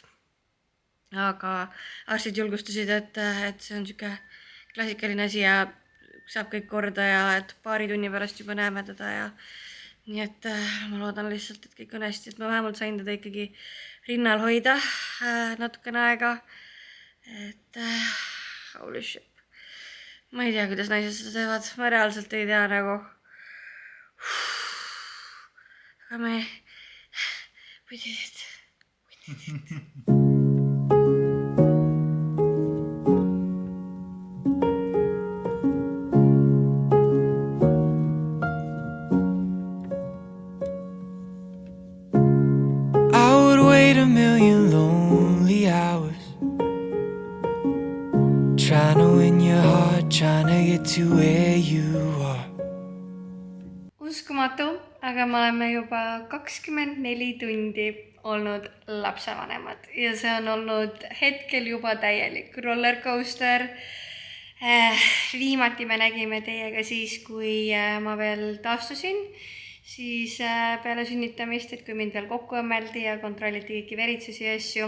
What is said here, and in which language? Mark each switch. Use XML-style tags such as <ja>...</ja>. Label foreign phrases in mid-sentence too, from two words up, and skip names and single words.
<et>Aga arstid julgustasid, et see on siuke klassikaline asi ja saab kõik korda ja et paari tunni pärast juba näeme teda ja nii et ma loodan lihtsalt, et kõik on hästi, et ma vähemalt sain teda ikkagi rinnal hoida natukene aega.</et> <en>Et holy shit.</en> <et>Ma ei tea, kuidas naised seda teevad, ma reaalselt ei tea nagu.</et> <en>Aga we did it. I would wait a million lonely hours, trying to win your heart, trying to get to where you are.</en> <et>Uskumatu, aga me oleme juba 24 tundi olnud lapsevanemad ja see on olnud hetkel juba täielik rollercoaster. Viimati me nägime teiega siis, kui ma veel taastusin, siis peale sünnitamist, et kui mind veel kokku õmmeldi ja kontrolliti kõiki veritsusi ja asju.</et>